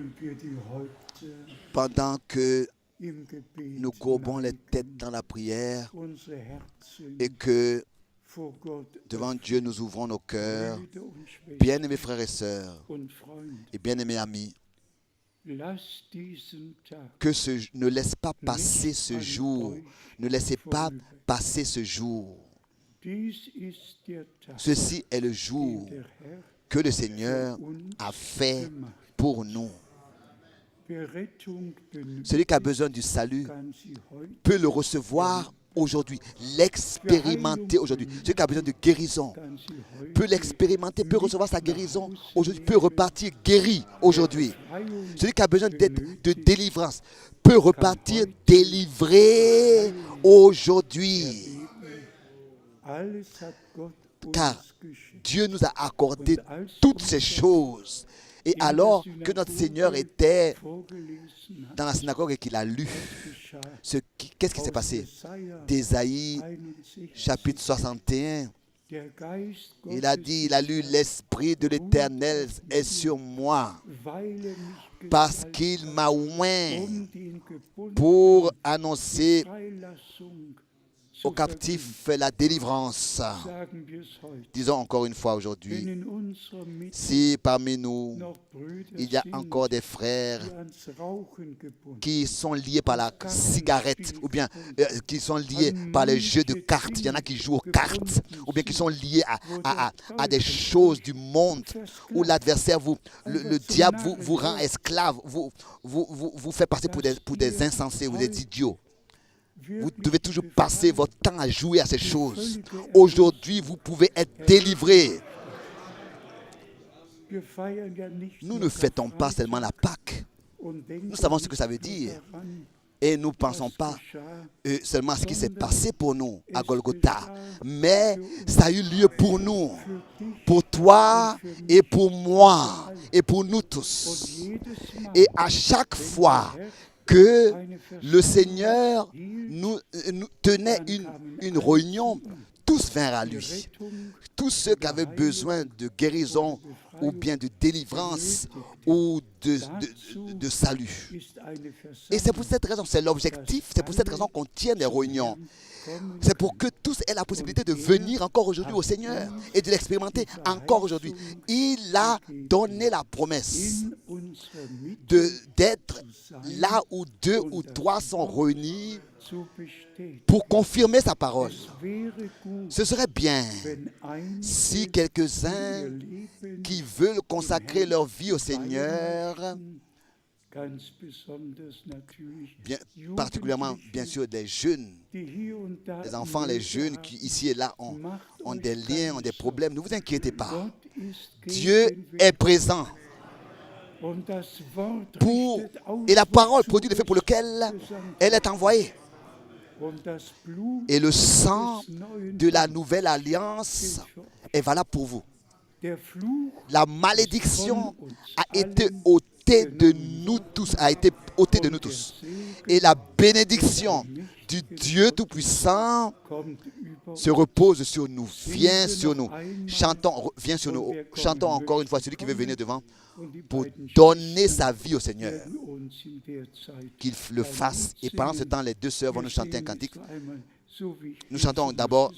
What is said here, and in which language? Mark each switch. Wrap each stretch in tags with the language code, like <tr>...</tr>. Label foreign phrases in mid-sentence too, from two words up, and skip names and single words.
<fr>pendant que</fr> <de>im Gebet</de> <fr>nous courbons les têtes dans la prière</fr> <de>unsere Herzen</de> <fr>et que</fr> <de>vor Gott</de> <fr>devant Dieu nous ouvrons nos cœurs,</fr> <de>Brüder und Schwestern</de> <fr>bien-aimés frères et sœurs</fr> <de>und Freunde,</de> <fr>et bien-aimés amis,</fr> <de>lasst diesen Tag</de> <fr>ne laisse pas passer ce jour, ne laissez pas passer ce jour.</fr> <de>dies ist der Tag,</de> <fr>Ceci est le den jour</fr> <de>der Herr</de> <fr>que le Seigneur</fr> <de>für uns</de> <fr>a fait gemacht. pour nous.</fr> <de>Wer Rettung</de> <fr>Celui qui a benötigt, besoin du salut</fr> <de>kann sie heute</de> <fr>peut le recevoir aujourd'hui, l'expérimenter aujourd'hui. Celui qui a besoin de guérison</fr> <de>kann sie heute</de> <fr>peut l'expérimenter, peut recevoir sa guérison aujourd'hui, peut repartir guéri aujourd'hui. Celui qui a besoin de délivrance peut repartir délivré aujourd'hui.</fr> <de>alles hat Gott</de> <fr>Car</fr> <de>uns geschenkt.</de> <fr>Dieu nous a accordé toutes ces choses. Et alors que notre Seigneur était</fr> <de>Vorgelesen hat,</de> <fr>dans la synagogue et qu'il a lu, geschah qu'est-ce qui s'est aus passé? Jesaja D'Ésaïe 61. chapitre 61,</fr> <de>Der Geist</de> <fr>il a dit, il a lu, l'Esprit de l'Éternel est sur moi</fr> <de>weil mich</de> <fr>parce qu'il m'a oint</fr> <de>den Gebundenen</de> <fr>pour annoncer Freilassung aux zu captifs la délivrance.</fr> <de>sagen wir es heute.</de> <fr>Disons encore une fois Wenn aujourd'hui,</fr> <de>in unserer Mitte</de> <fr>si parmi nous,</fr> <de>noch Brüder</de> <fr>il y a sind, encore des frères</fr> <de>die ans Rauchen gebunden</de> <fr>qui sont liés par la cigarette ou bien qui sont liés par les jeux de cartes. Il y en a qui jouent aux cartes ou bien qui sont liés à des choses du monde où l'adversaire, le diable vous rend esclave, vous fait passer pour des insensés ou des idiots. Vous devez toujours passer votre temps à jouer à ces choses. Aujourd'hui, vous pouvez être délivrés.</fr> <de>Wir feiern ja nicht</de> <fr>Nous nur ne fêtons pas seulement la Pâque.</fr> <de>und denken</de> <fr>Nous savons ce que nicht ça veut nur dire. daran, Et nous ne pensons was pas geschah seulement à ce qui s'est passé pour nous à Golgotha, mais ça a eu lieu pour nous,</fr> <de>für dich</de> <fr>pour toi et pour moi et pour nous tous.</fr> <de>jedes Mal,</de> <fr>Et à chaque fois que le Seigneur nous tenait une réunion, tous vinrent à lui. Rettung Tous ceux qui avaient besoin de guérison ou bien de délivrance ou de salut. ist eine Et c'est pour Versammlung, cette raison, c'est l'objectif, c'est pour cette raison qu'on tient des réunions. kommen C'est pour que tous aient la possibilité de venir encore aujourd'hui au Seigneur et de l'expérimenter encore aujourd'hui. Il a donné la promesse</fr> <de>in unserer Mitte</de> <fr>d'être là où 2 ou 3 sont réunis</fr> <de>zu bestätigen.</de> <fr>pour confirmer sa parole.</fr> <de>Es wäre gut,</de> <fr>Ce serait bien</fr> <de>wenn einige</de> <fr>si ihr quelques-uns Leben qui veulent consacrer leur vie au Seigneur,</fr> <de>ganz besonders natürlich</de> <fr>bien, particulièrement bien sûr des jeunes,</fr> <de>die hier und da</de> <fr>les enfants, les jeunes qui ici et là ont des liens, ont des problèmes, ne vous inquiétez pas.</fr> <de>Gott ist</de> <fr>Dieu gegenwärtig est présent</fr> <de>und das Wort</de> <fr>pour,</fr> <de>richtet aus,</de> <fr>et la parole wozu produit l'effet pour lequel gesandt elle est envoyée.</fr> <de>und das Blut</de> <fr>Et le sang</fr> <de>des neuen</de> <fr>de la nouvelle alliance est valable pour vous.</fr> <de>der Fluch</de> <fr>La malédiction a été ôtée de nous tous, Et la bénédiction du Dieu Tout-Puissant</fr> <de>kommt über</de> <fr>se repose sur nous, vient sur nous. Viens sur nous. Chantons encore une fois celui qui veut venir devant</fr> <de>und die</de> <fr>pour beiden donner sa vie au Seigneur.</fr> <de>werden uns in der Zeit</de> <fr>Qu'il le fasse. Et pendant ce temps, les 2 sœurs vont nous chanter un cantique.</fr> <de>einmal so wie</de> <fr>Nous chantons d'abord.</fr>